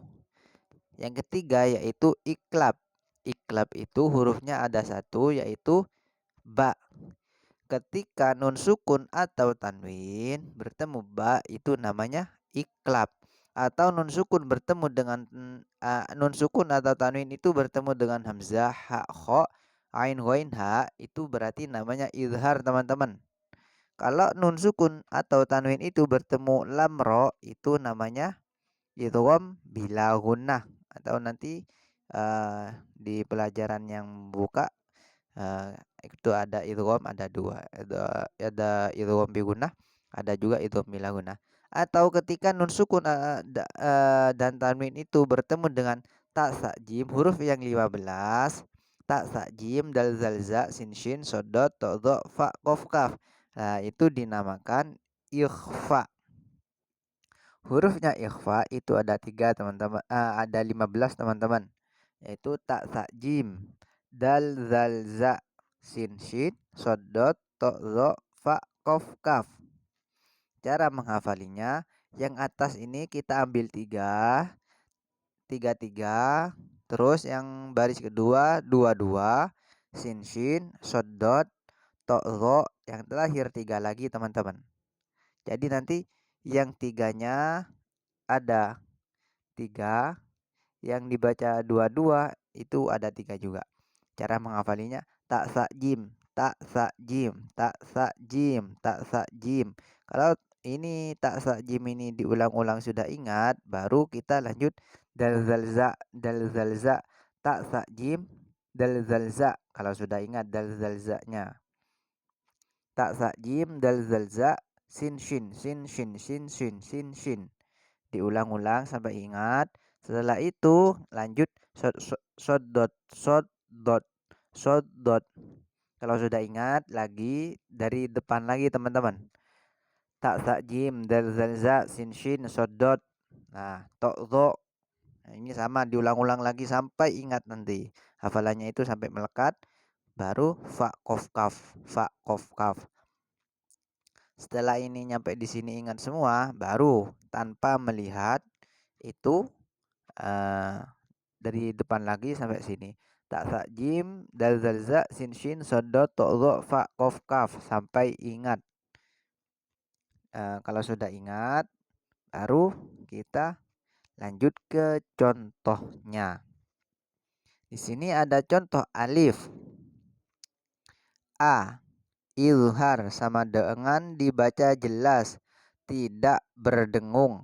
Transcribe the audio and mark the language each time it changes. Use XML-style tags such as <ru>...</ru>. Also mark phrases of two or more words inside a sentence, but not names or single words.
<id>Yang ketiga yaitu iklab. Iklab itu hurufnya ada 1, yaitu ba. Ketika</id> <ar>نون سكون</ar> <id>atau tanwin bertemu ba itu namanya iklab. Atau</id> <ar>نون سكون</ar> <id>bertemu dengan</id> <ar>نون سكون</ar> <id>atau tanwin itu bertemu dengan hamzah,</id> <ar>حاء خاء عين غين هاء,</ar> <id>itu berarti namanya izhar, teman-teman. Kalau nun sukun atau tanwin itu bertemu lam ro itu namanya</id> <ar>إدغام بلا غنة,</ar> <id>atau nanti di pelajaran yang buka itu ada idgham, ada dua, ada</id> <ar>إدغام بغنة,</ar> <id>ada juga</id> <ar>إدغام بلا غنة.</ar> <id>Atau ketika</id> <ar>نون سكون</ar> <id>dan tanwin itu bertemu dengan</id> <ar>تاء ثاء جيم,</ar> <id>huruf yang 15,</id> <ar>تاء ثاء جيم دال ذال زاي سين شين صاد ضاد طاء ظاء فاء قاف كاف.</ar> <id>Nah, itu dinamakan ikhfa. Hurufnya ikhfa itu ada tiga teman-teman, ada 15 teman-teman, yaitu</id> <ar>تاء ثاء جيم دال ذال زاي سين شين صاد ضاد طاء ظاء فاء قاف كاف.</ar> <id>Cara menghafalinya, yang atas ini kita ambil tiga, tiga tiga, terus yang baris kedua dua dua,</id> <ar>سين شين, صاد ضاد طاء ظاء,</ar> <id>yang terakhir tiga lagi teman-teman. Jadi nanti yang tiganya ada tiga, yang dibaca dua-dua itu ada tiga juga. Cara menghafalinya</id> <ar>تاء ثاء جيم تاء ثاء جيم تاء ثاء جيم تاء ثاء جيم.</ar> <id>Kalau ini</id> <ar>تاء ثاء جيم</ar> <id>ini diulang-ulang sudah ingat, baru kita lanjut</id> <ar>دال ذال زاي دال ذال زاي تاء ثاء جيم دال ذال زاي.</ar> <id>Kalau sudah ingat dal zalzanya.</id> <ar>تاء ثاء جيم دال ذال زاي, سين شين سين شين سين شين سين شين.</ar> <id>Diulang-ulang sampai ingat. Setelah itu lanjut</id> <ar>صاد ضاد صاد ضاد صاد ضاد.</ar> <id>Kalau sudah ingat lagi dari depan lagi teman-teman.</id> <ar>تاء ثاء جيم دال ذال زاي سين شين صاد ضاد.</ar> <id>Nah,</id> <ar>طاء ظاء.</ar> <id>Nah, ini sama diulang-ulang lagi sampai ingat nanti. Hafalannya itu sampai melekat, baru</id> <ar>فاء قاف كاف فاء قاف كاف.</ar> <id>Setelah ini nyampe di sini ingat semua, baru tanpa melihat itu dari depan lagi sampai sini.</id> <ar>تاء ثاء جيم دال ذال زاي سين شين صاد ضاد طاء ظاء فاء قاف كاف</ar> <id>sampai ingat. Kalau sudah ingat, baru kita lanjut ke contohnya. Di sini ada contoh alif. A. Izhar sama dengan dibaca jelas, tidak berdengung.</id>